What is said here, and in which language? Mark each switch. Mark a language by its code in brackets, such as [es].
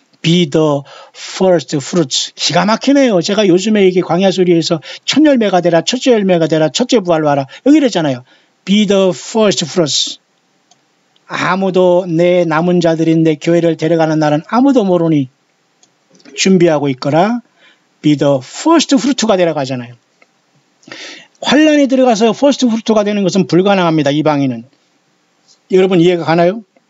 [en] Be the first fruits. [ko] 기가 막히네요. 제가 요즘에 이게 광야소리에서 첫 열매가 되라, 첫째 열매가 되라, 첫째 부활로 하라. 여기 이랬잖아요. [en] Be the first fruits. [ko] 아무도 내 남은 자들인데 교회를 데려가는 날은 아무도 모르니 준비하고 있거라. [en] Be the first fruit가 [ko] 데려가잖아요. 환란에 들어가서 first fruit가 되는 것은 불가능합니다. 이방인은. 여러분 이해가 가나요?